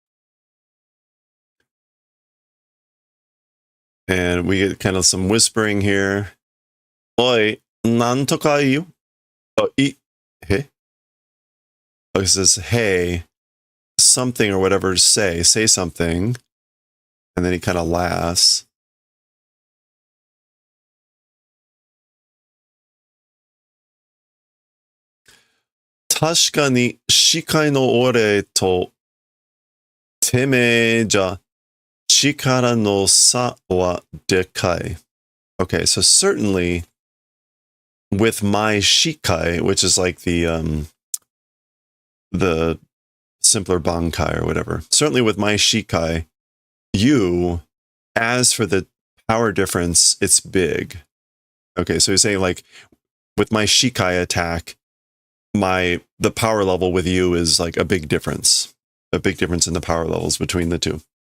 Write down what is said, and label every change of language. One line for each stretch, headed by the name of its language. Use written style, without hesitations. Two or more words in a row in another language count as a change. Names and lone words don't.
English: And we get kind of some whispering here.
Japanese: おい、なんとか言う?
English: Oh, hey? Oh, it says, hey, something or whatever, say something. And then he kind of laughs.
Japanese: 確かに始解の俺とてめぇじゃ力の差はでかい.
English: Okay, so certainly with my shikai, which is like the simpler bankai or whatever. Certainly with my shikai, you, as for the power difference, it's big. Okay, so he's saying like with my shikai attack, the power level with you is like a big difference in the power levels between the two.